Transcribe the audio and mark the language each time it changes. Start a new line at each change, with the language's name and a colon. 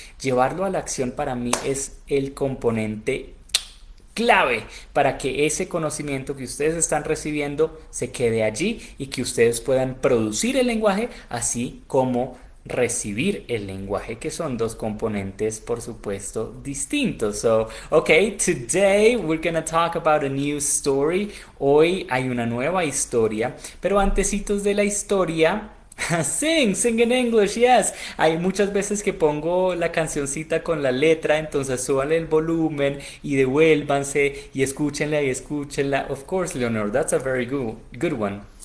Spanish: Llevarlo a la acción para mí es el componente clave para que ese conocimiento que ustedes están recibiendo se quede allí y que ustedes puedan producir el lenguaje así como recibir el lenguaje, que son dos componentes por supuesto distintos.
English: So, okay, today we're gonna talk about a new story.
Spanish: Hoy hay una nueva historia, pero antecitos de la historia
English: sing in English, yes.
Spanish: Hay muchas veces que pongo la cancioncita con la letra, entonces súbanle el volumen y devuélvanse y escúchenla y escúchenla.
English: Of course, Leonor, that's a very good one.